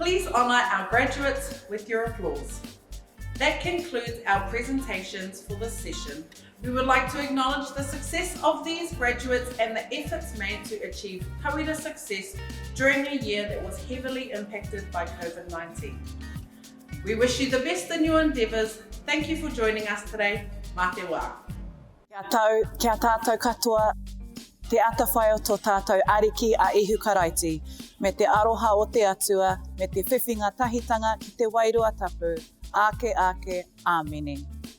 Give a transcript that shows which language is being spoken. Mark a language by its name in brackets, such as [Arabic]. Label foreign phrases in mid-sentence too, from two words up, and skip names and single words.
[English] honour our graduates with your applause. That concludes our presentations for this session. We would like to acknowledge the success of these graduates and the efforts made to achieve tauira success during a year that was heavily impacted by COVID-19. We wish you the best in your endeavours. Thank you for joining us today. [Māori] Mā te wā. Kia tātou katoa, te atawhai o tō tātou ariki a ihu karaiti, me te aroha o te atua, me te whiwhinga tahitanga ki te wairua tapu, ake, āmene.